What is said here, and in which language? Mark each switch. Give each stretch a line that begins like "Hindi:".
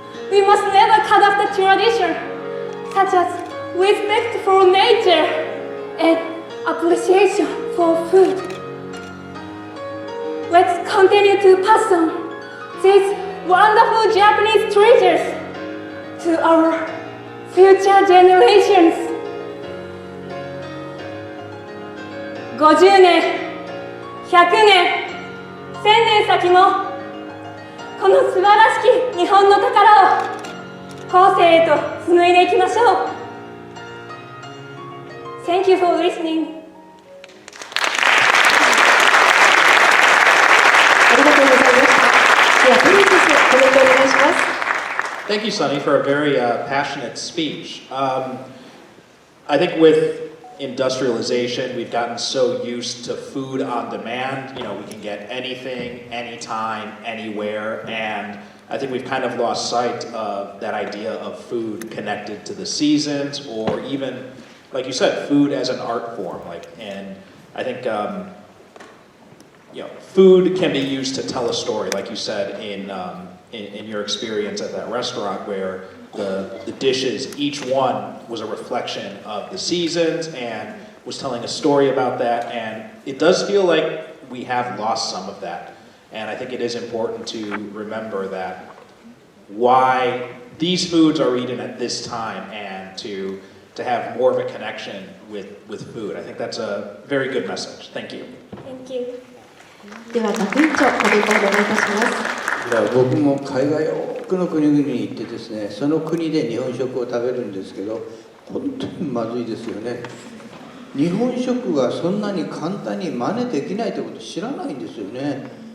English: We must never cut off the tradition, such as respect for nature and appreciation for food. Let's continue to pass on these wonderful Japanese treasures to our future generations.
Japanese: 50年、100年、1000年先もこの素晴らしき日本の宝を後世へと紡いでいきましょう。
English: Thank you for listening.
Japanese: ありがとうございました。では、プリンセス、コメントお願いします。
English: Thank you, Sunny, for a very passionate speech. I think with industrialization, we've gotten so used to food on demand. You know, we can get anything, anytime, anywhere, and I think we've kind of lost sight of that idea of food connected to the seasons, or even, like you said, food as an art form. And I think food can be used to tell a story, like you said in your experience at that restaurant, where the dishes, each one was a reflection of the seasons and was telling a story about that. And it does feel like we have lost some of that. And I think it is important to remember that why these foods are eaten at this time, and to have more of a connection with food. I think that's a very good message. Thank you. Thank you.
Japanese: では、学院長、コメントをお願いいたします。僕も海外多くの国々に行ってですね、その国で日本食を食べるんですけど、本当にまずいですよね。日本食はそんなに簡単に真似できないということを知らないんですよね。